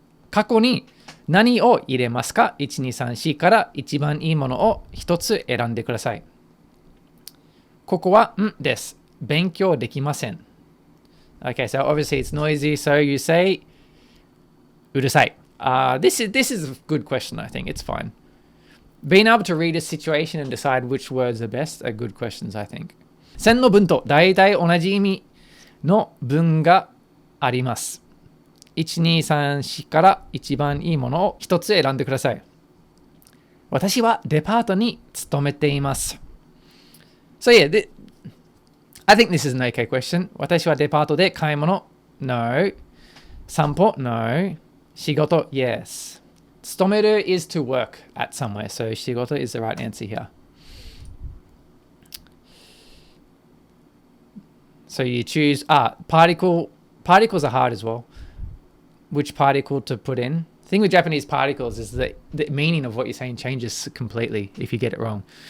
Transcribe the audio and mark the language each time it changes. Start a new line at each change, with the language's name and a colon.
Japanese: 過去に何を入れますか ?1234 から一番いいものを一つ選んでください。ここはんです。勉強できません。
English: Okay, so obviously it's noisy, so you say うるさい。 This is a good question, I think. It's fine. Being able to read a situation and decide which words are best are good questions, I think.
Japanese: 線の文と大体同じ意味の文があります。 1234から一番いいものを一つ選んでください。私はデパートに勤めています。
English: So yeah, I think this is an okay question.
Japanese: 私はデパートで買い物 No. 散歩 No. 仕事 Yes.
English: 勤める is to work at somewhere. So 仕事 is the right answer here. So you choose particles are hard as well. Which particle to put in. The thing with Japanese particles is that the meaning of what you're saying changes completely if you get it wrong.